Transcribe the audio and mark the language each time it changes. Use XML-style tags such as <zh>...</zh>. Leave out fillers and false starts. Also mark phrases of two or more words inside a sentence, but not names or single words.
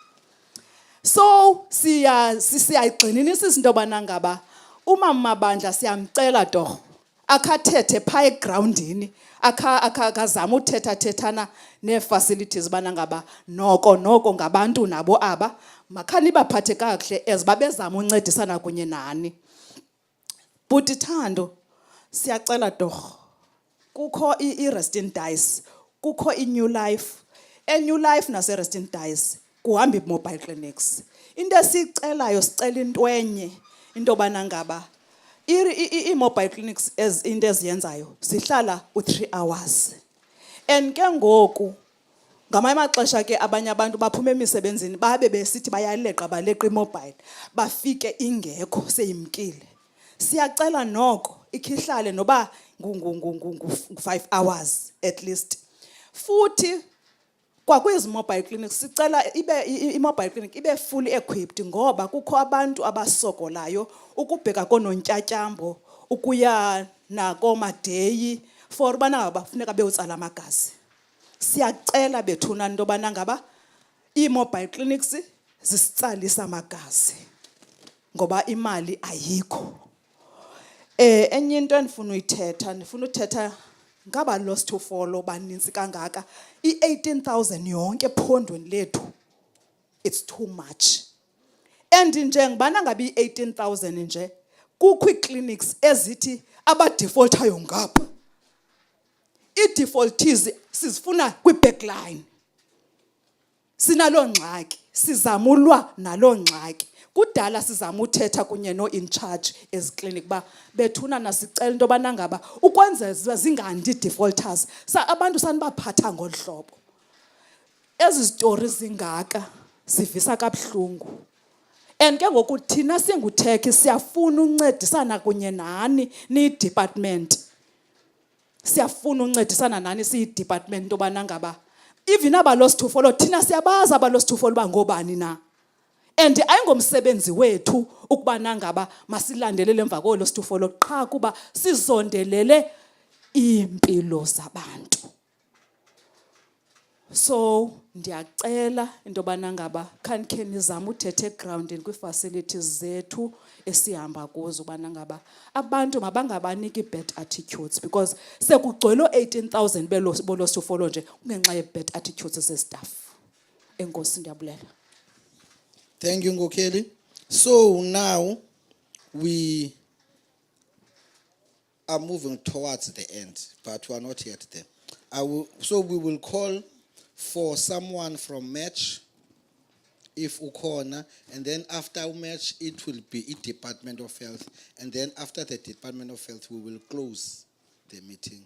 <xh>So siyayigxininisisa into yobana ngaba umama Mabandla siyamcela torho akathethe phaa egrawundini akazama uthethathethana nee-facilities bana ngaba noko ngabantu nabo aba makhanibaphathe kakuhle as babezama uncedisana kunye nani. Bhuti Thando siyacela torho kukho i-Rest in Dice, kukho i-New Life. E-New Life nase-Rest in Dice kuhamba i-</xh> <en>mobile clinics.</en> <xh>Into esiyicelayo sicela into enye into yobana ngaba i-</xh> <en>mobile clinics</en> <xh>into eziyenzayo zihlala u-3 hours. And ke ngoku ngamanye amaxesha ke abanye abantu baphuma emisebenzini babe besithi bayaleqa baleqa imobile bafike ingekho seyimkile. Siyacela noko ikhihlale noba ngu-5 hours</xh> <en>at least.</en> <xh>Futhi kwakwezi</xh> <en>mobile clinics</en> <xh>sicela ibe i-</xh> <en>mobile clinic</en> <xh>ibe</xh> <en>fully equipped</en> <xh>ngoba kukho abantu abasokolayo ukubheka konontyatyambo ukuya nakomadeyi for bana bafuneka beyotsala amagazi. Siyacela bethuna into yobana ngaba ii-</xh> <en>mobile clinics</en> <xh>zisitsalisa amagazi ngoba imali ayikho. Enye into endifuna uthetha ngaba</xh> <en>lost to follow</en> <xh>baninzi kangaka i-18,000 yonke ephondweni lethu.</xh> <en>It's too much.</en> <xh>And njengobana ngabe i-18,000 nje kukho ii-clinics ezithi abadefaultayo ngapha. Ii-defaultees sizifuna kwi-backline. Sinaloo ngxaki, sizama ulwa naloo ngxaki. Kudala sizama uthetha kunye no-</xh> <en>in charge</en> <xh>eziklinik ba bethuna nasicela into yobana ngaba ukwenza zingandi ii-defaulters abantu sanibaphatha ngolu hlobo. Ezi zitori zingaka zivisa kabuhlungu. And ke ngoku thina singuthekhi siyafuna uncedisana kunye nani niyi-department. Siyafuna uncedisana nani siyi-department into yobana ngaba even aba-</xh> <en>lost to follow</en> <xh>thina siyabazi aba-</xh> <en>lost to follow</en> <xh>bangobani na. And ayingomsebenzi wethu ukubana ngaba masilandelele emva ko-</xh> <en>lost to follow</en> <xh>qha kuba sizondelele iimpilo zabantu. So ndiyacela into yobana ngaba khanikhe nizame uthetha egrawundini kwii-facilities zethu esihamba kuzo ubana ngaba abantu mabangabaniki i-</xh> <en>bad attitudes because</en> <xh>sekugcwele 18,000 bo-</xh> <en>lost to follow</en> <xh>nje kungenxa ye-</xh> <en>bad attitudes</en> <xh>zestaff. Enkosi ndiyabulela.</xh> <en>Thank you, Ngokeli. So now we are moving towards the end, but we are not yet there. So we will call for someone from match, if ukona, and then after match it will be a Department of Health, and then after the Department of Health we will close the meeting.</en>